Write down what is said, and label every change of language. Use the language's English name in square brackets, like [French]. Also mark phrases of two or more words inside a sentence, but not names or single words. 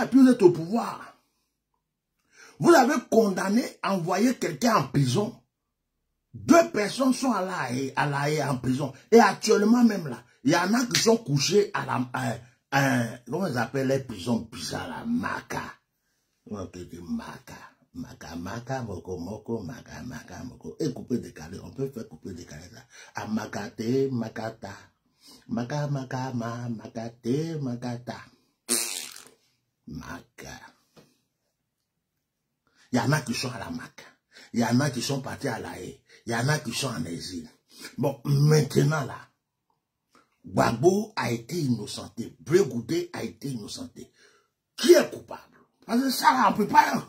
[French] puis vous êtes au pouvoir. Vous avez condamné, envoyé quelqu'un en prison. 2 personnes sont à La Haye en prison. Et actuellement même là, il y en a qui sont couchés à la... comment ils appellent les prisons bizarres là? Maca. On peut dire Maca. Maka, maka, moko, moko, maka, maka, moko. Et couper décalé, on peut faire couper décalé ça. Amakate, makata. Maka, maka, ma, makate, makata. Maka. Il y en a qui sont à la Maka. Il y en a qui sont partis à la haie. Il y en a qui sont en exil. Bon, maintenant là, Gbagbo a été innocenté. Bregoudé a été innocenté. Qui est coupable? Parce que ça, on peut pas...